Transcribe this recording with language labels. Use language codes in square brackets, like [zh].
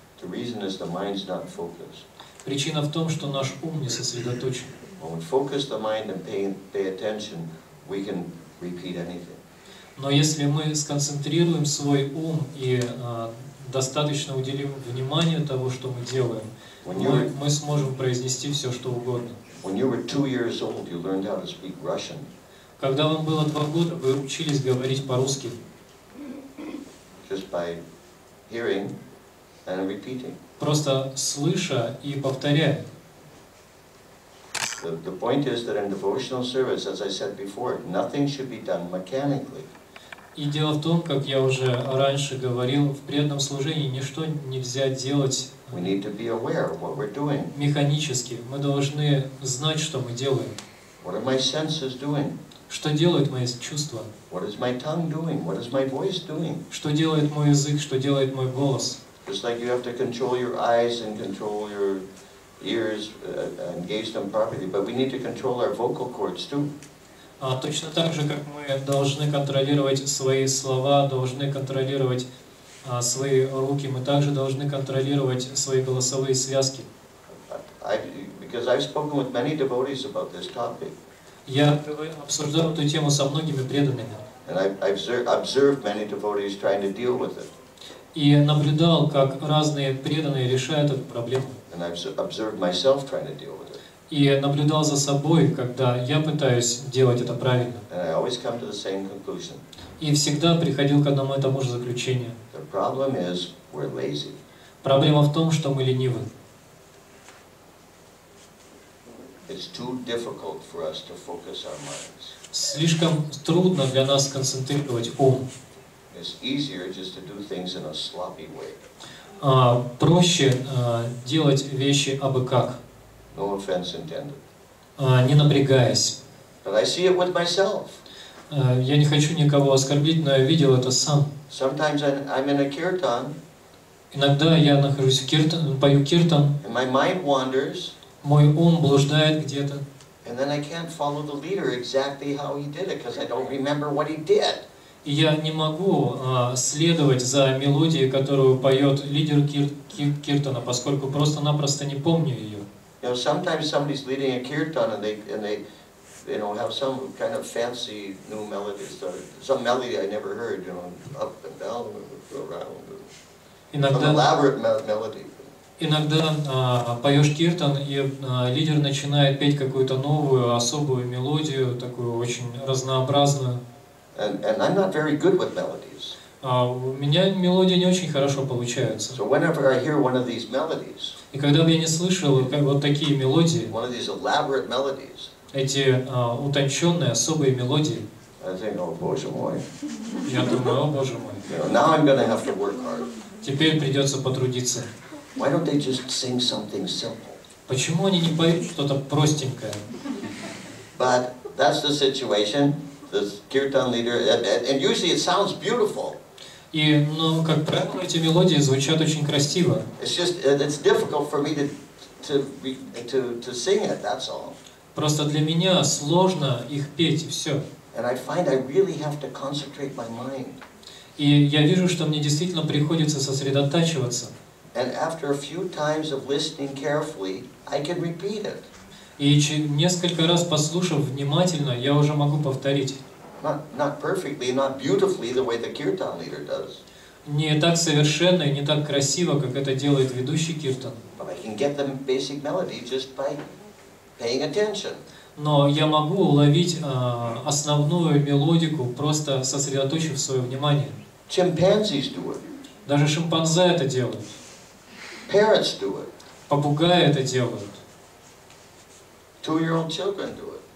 [en] The reason is the mind's not focused. [ru] Причина в том, что наш ум не сосредоточен. [en] When we focus the mind and pay attention, we can repeat anything. [ru] Но если мы сконцентрируем свой ум и достаточно уделим вниманию того, что мы делаем, мы сможем произнести все, что угодно. [en] When you were 2 years old, you learned how to speak Russian. [ru] Когда вам было 2 года, вы учились говорить по-русски. [en] Just by hearing and repeating. [ru] Просто слыша и повторяя. [en] The point is that in devotional service, as I said before, nothing should be done mechanically. [ru] И дело в том, как я уже раньше говорил, в преданном служении ничто нельзя делать [en] We need to be aware of what we're doing. [ru] Механически. Мы должны знать, что мы делаем. [en] What are my senses doing? [ru] Что делают мои чувства? [en] What is my tongue doing? What is my voice doing? [ru] Что делает мой язык? Что делает мой голос? [en] Just like you have to control your eyes and control your ears and gauge them properly, but we need to control our vocal cords too. [ru] Точно так же, как мы должны контролировать свои слова, должны контролировать свои руки, мы также должны контролировать свои голосовые связки. [en] Because I've spoken with many devotees about this topic. [ru] Я обсуждал эту тему со многими преданными. [en] And I've observed many devotees trying to deal with it. [ru] И наблюдал, как разные преданные решают эту проблему. [en] And I've observed myself trying to deal with it. [ru] И наблюдал за собой, когда я пытаюсь делать это правильно. [en] And I always come to the same conclusion. [ru] И всегда приходил к одному и тому же заключению. [en] The problem is we're lazy. [ru] Проблема в том, что мы ленивы. [en] It's too difficult for us to focus our minds. [ru] Слишком трудно для нас концентрировать ум. [en] It's easier just to do things in a sloppy way. [ru] Проще делать вещи абы как. [en] No offense intended. [ru] Не напрягаясь. [en] But I see it with myself. [ru] Я не хочу никого оскорбить, но я видел это сам. [en] Sometimes I'm in a kirtan. [ru] Иногда я нахожусь в киртан, пою киртан. [en] And my mind wanders. [ru] Мой ум блуждает где-то. [en] And then I can't follow the leader exactly how he did it because I don't remember what he did. [ru] И я не могу следовать за мелодией, которую поет лидер киртана, поскольку просто-напросто не помню ее. [en] You know, sometimes somebody's leading a kirtan and they have some kind of fancy new melodies, some melody I never heard, up and down and around. Some elaborate melody. [ru] Иногда поешь киртан, и лидер начинает петь какую-то новую, особую мелодию, такую очень разнообразную. [en] And I'm not very good with melodies. [ru] У меня мелодии не очень хорошо получаются. [en] So whenever I hear one of these melodies, [ru] И когда бы я не слышал как вот такие мелодии, [en] one of these elaborate melodies, [ru] эти утонченные, особые мелодии, [en] I think, oh, [ru] боже мой. я думаю, о боже мой, [en] Now I'm going to have to work hard. [ru] теперь придется потрудиться. [en] Why don't they just sing something simple? [ru] Почему они не поют что-то простенькое? [en] But that's the situation. The kirtan leader, and usually it sounds beautiful. [ru] И, ну, как правило, эти мелодии звучат очень красиво. [en] It's just it's difficult for me to sing it. That's all. [ru] Просто для меня сложно их петь, и все. [en] And I find I really have to concentrate my mind. [ru] И я вижу, что мне действительно приходится сосредотачиваться. [en] And after a few times of listening carefully, I can repeat it. [ru] И несколько раз послушав внимательно, я уже могу повторить. [en] Not perfectly, not beautifully, the way the kirtan leader does. [ru] Не так совершенно и не так красиво, как это делает ведущий киртан. [en] But I can get the basic melody just by paying attention. [ru] Но я могу уловить основную мелодику, просто сосредоточив свое внимание. [en] Chimpanzees do it. [ru] Даже шимпанзе это делают. [en] Parrots do it. [ru] Попугаи это делают. [en] 2-year-old children do it.